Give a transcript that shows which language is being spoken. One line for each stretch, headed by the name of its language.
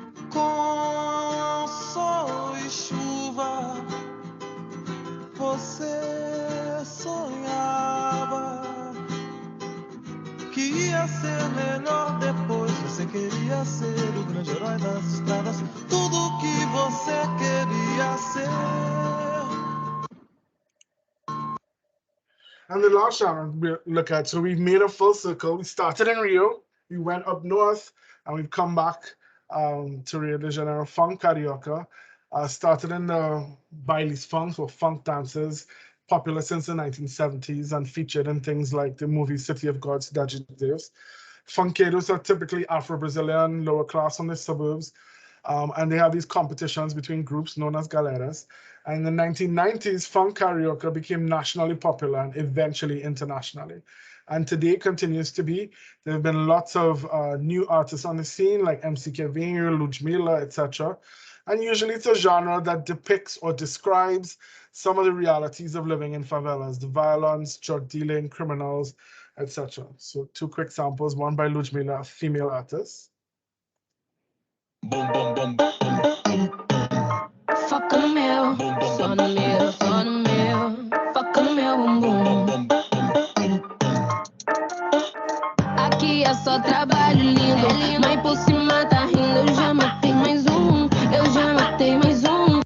Portuguese: Com sol e chuva, você sonhava que ia ser melhor depois. Você queria ser o grande herói das estradas, tudo que você queria ser.
English: And the last genre we look at, so we've made a full circle. We started in Rio, we went up north, and we've come back to Rio de Janeiro. Funk Carioca started in the bailes funk, or funk dances, popular since the 1970s and featured in things like the movie City of God's Adjunct. Funkeiros are typically Afro-Brazilian, lower class from the suburbs, and they have these competitions between groups known as galeras. And in the 1990s, funk karaoke became nationally popular and eventually internationally. And today continues to be. There have been lots of new artists on the scene like MC Kevinho, Ludmilla, etc. And usually it's a genre that depicts or describes some of the realities of living in favelas, the violence, drug dealing, criminals, etc. So two quick samples, one by Ludmilla, a female artist. Boom, boom, boom, boom.
Portuguese: Foca no meu, só no meu, só no meu. Foca no meu bumbum. Aqui é só trabalho lindo, mas por cima tá rindo. Eu já matei mais um, eu já matei mais um.